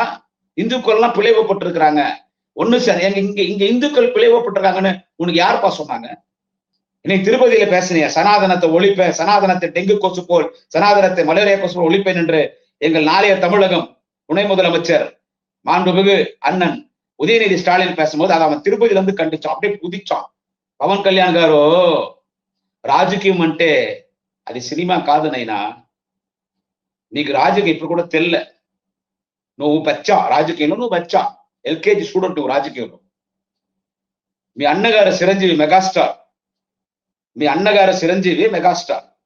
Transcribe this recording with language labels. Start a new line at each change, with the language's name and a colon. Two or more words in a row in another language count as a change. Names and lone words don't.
Tamil: இந்துக்கள் எல்லாம் பிழைவப்பட்டிருக்கிறாங்க, ஒண்ணு சார் இங்க இங்க இந்துக்கள் பிழைவப்பட்டிருக்காங்கன்னு உனக்கு யாருப்பா சொன்னாங்க? இன்னைக்கு திருப்பதியில பேசுனீங்க, சனாதனத்தை ஒழிப்பேன், சனாதனத்தை டெங்கு கொசு போல், சனாதனத்தை மலேரியா கொசு போல் ஒழிப்பேன் என்று எங்கள் நாளைய தமிழகம் துணை முதலமைச்சர் மாண்புமிகு அண்ணன் உதயநிதி ஸ்டாலின் பேசும்போது அதை அவன் திருப்பதியில இருந்து கண்டிச்சான், அப்படியே குதிச்சான்.
Telugu: పవన్ కళ్యాణ్ గారు రాజకీయం అంటే అది సినిమా కాదు నైనా, నీకు రాజకీయం ఇప్పుడు కూడా తెల్ల, నువ్వు బచ్చా రాజకీయంలో, నువ్వు బచ్చా
English: LKG student
Telugu: నువ్వు రాజకీయంలో. మీ అన్నగారు చిరంజీవి మెగాస్టార్, మీ అన్నగారు చిరంజీవి మెగాస్టార్.